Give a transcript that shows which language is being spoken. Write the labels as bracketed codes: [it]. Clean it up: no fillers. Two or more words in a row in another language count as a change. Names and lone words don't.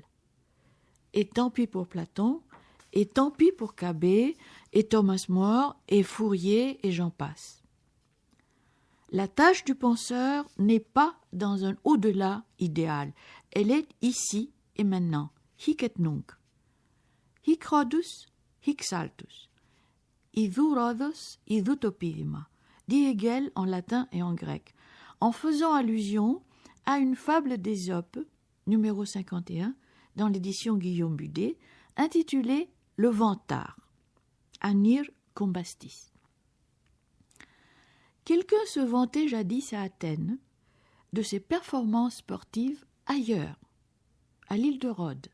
[fr] Et tant pis pour Platon, et tant pis pour Cabet, et Thomas More, et Fourier, et j'en passe. La tâche du penseur n'est pas dans un au-delà idéal, elle est ici et maintenant, [la] hic et nunc. Hic rodus, hic saltus. [el] Ιδού Ρόδος, ιδού το πήδημα, [fr] dit Hegel en latin et en grec, en faisant allusion à une fable d'Ésope, numéro 51, dans l'édition Guillaume Budet, intitulée « Le vantard », [el] Ανήρ κομπαστής. [fr] Quelqu'un se vantait jadis à Athènes de ses performances sportives ailleurs, à l'île de Rhodes.